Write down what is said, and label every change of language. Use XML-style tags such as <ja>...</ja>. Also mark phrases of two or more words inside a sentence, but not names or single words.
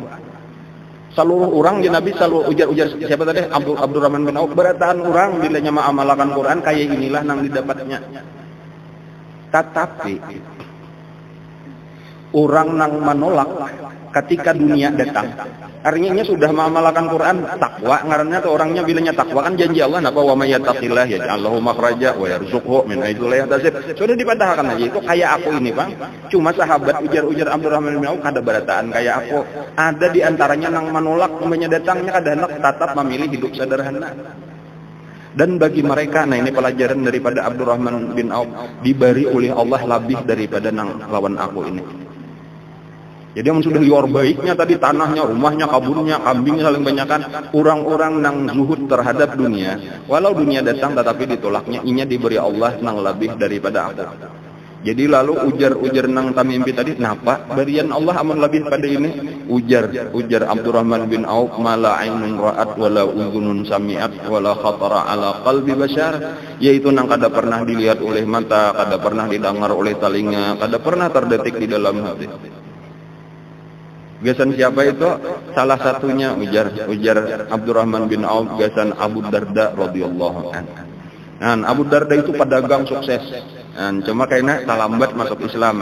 <bjn>Seluruh orang ya Nabi selalu ujar-ujar siapa tadi Abdurrahman bin Auf, berataan orang bilanya mengamalkan Quran kayak inilah nang didapatnya. Tetapi orang nang menolak ketika dunia datang. Artinya sudah mengamalkan Quran, takwa ngarannya tuh orangnya bilangnya takwa kan janji Allah napa</bjn> <ar>وَمَنْ يَتَّقِ اللَّهَ يَجْعَلْ لَهُ مَخْرَجًا وَيَرْزُقْهُ مِنْ حَيْثُ لَا يَحْتَسِبُ.</ar> <bjn>Sudah dipatahkan aja itu kayak aku ini, Bang. Cuma sahabat ujar-ujar Abdurrahman bin Auf kada berataan kayak aku. Ada di antaranya nang menolak umpamanya datangnya kada hendak tetap memilih hidup sederhana. Dan bagi mereka, nah ini pelajaran daripada Abdurrahman bin Auf, diberi oleh Allah lebih daripada nang lawan aku ini. Jadi yang sudah luar baiknya tadi tanahnya, rumahnya, kabunnya, kambingnya saling banyakkan. Orang-orang nang zuhud terhadap dunia, walau dunia datang tetapi ditolaknya, inya diberi Allah nang lebih daripada aku. Jadi lalu ujar nang tamimpi tadi, napa berian Allah amun lebih pada ini?</bjn> <ar>Ujar Abdurrahman bin Auf, ما عين رأت ولا أذن سمعت ولا خطر على قلب بشر,</ar> <bjn>yaitu nang kada pernah dilihat oleh mata, kada pernah didengar oleh telinga, kada pernah terdetik di dalam hati. Gasan siapa itu? Salah satunya ujar Abdurrahman bin Auf, gasan Abu Darda</bjn> <ar>رضي الله عنه.</ar> <bjn>Nah, Abu Darda itu pedagang sukses. Nah, cuma kayaknya talambat masuk Islam.</bjn>